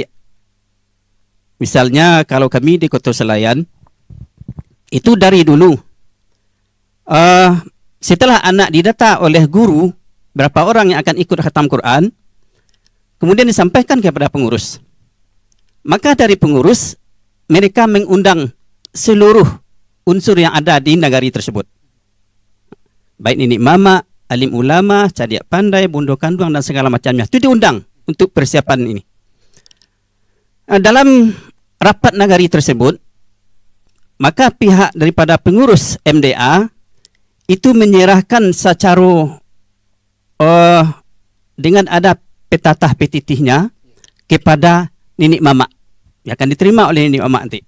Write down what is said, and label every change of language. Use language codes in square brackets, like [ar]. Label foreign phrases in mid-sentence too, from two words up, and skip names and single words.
[id] Misalnya kalau kami di Kota Selayar, itu dari dulu setelah anak didata oleh guru berapa orang yang akan ikut khatam Quran, kemudian disampaikan kepada pengurus. Maka dari pengurus mereka mengundang seluruh unsur yang ada di nagari tersebut, baik nenek mama, alim ulama, [min] cadiak pandai, bundo kanduang [id] dan segala macamnya. Itu diundang untuk persiapan ini. Dalam rapat nagari tersebut, maka pihak daripada pengurus MDA itu menyerahkan secara dengan ada petatah petitihnya kepada nenek mama, yang akan diterima oleh nenek mama nanti.